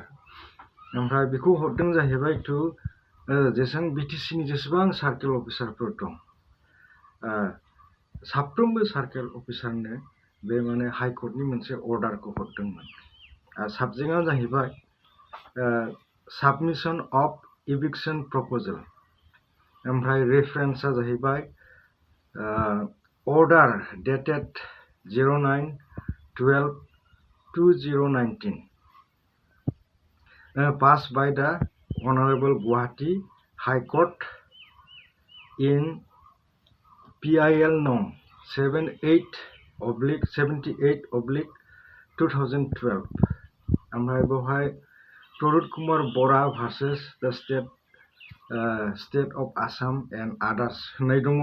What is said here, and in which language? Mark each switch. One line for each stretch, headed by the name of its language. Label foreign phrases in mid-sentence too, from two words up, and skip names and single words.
Bodo: ओमफ्राय बेखौ हरदों जाहैबाय टु जेसेबां बिटिसिनि जेसेबां
English: circle officer
Bodo: दं साफ्रोमबो
English: circle officer
Bodo: बे माने हाइकर्टनि मोनसे अर्डारखौ हरदोंमोन। साबजेक्टआ जाहैबाय
English: submission of eviction proposal.
Bodo: ओमफ्राय रेफारेन्सआ जाहैबाय
English: order dated
Bodo: 09/12/2019
English: passed by the Honorable Guwahati High Court in PIL Nong
Bodo: 78/2012 ओमफ्राय बेवहाय प्रदुत कुमार बरा
English: versus the state of Assam and others
Bodo: होननाय दङ।